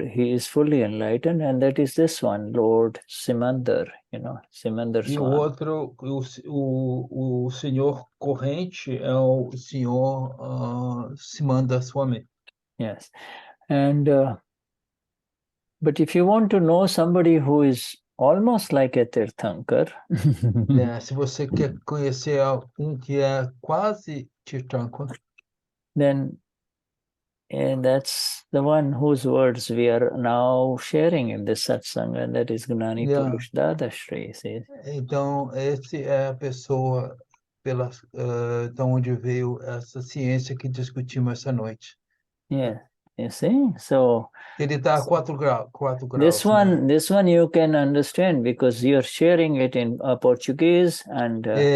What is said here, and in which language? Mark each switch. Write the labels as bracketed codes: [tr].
[en] He is fully enlightened, and that is this one, Lord Simandar, Simandar [pt] E o [en] Swami. [pt] outro, o senhor corrente é o senhor Simandar Swami. [en] Yes. And but if you want to know somebody who is almost like a Tirthankar, [pt] se você quer conhecer que é quase Tirthankar, [en] then that's the one whose words we are now sharing in this satsang, and that is Gnani Purush Dadashri. [pt] Então, esse é a pessoa de onde veio essa ciência que discutimos essa noite. [en] Yeah, you see? So [pt] ele está a 4 graus. [en] This one you can understand because you're sharing it in Portuguese and